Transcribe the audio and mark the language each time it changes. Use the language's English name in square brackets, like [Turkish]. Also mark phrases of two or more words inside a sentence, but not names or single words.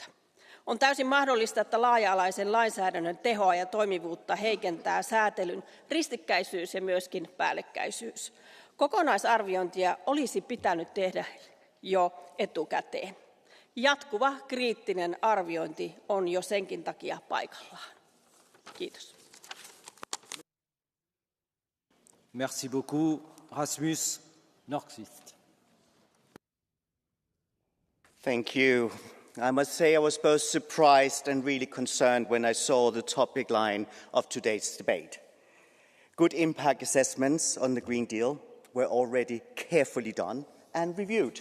[Finnish] On täysin mahdollista, että laaja-alaisen lainsäädännön tehoa ja toimivuutta heikentää säätelyn ristikkäisyys ja myöskin päällekkäisyys. Kokonaisarviointia olisi pitänyt tehdä jo etukäteen. Jatkuva kriittinen arviointi on jo senkin takia paikallaan. Kiitos. [French] Merci beaucoup. Rasmus Nordqvist. [English] Thank you. I must say I was both surprised and really concerned when I saw the topic line of today's debate. Good impact assessments on the Green Deal were already carefully done and reviewed.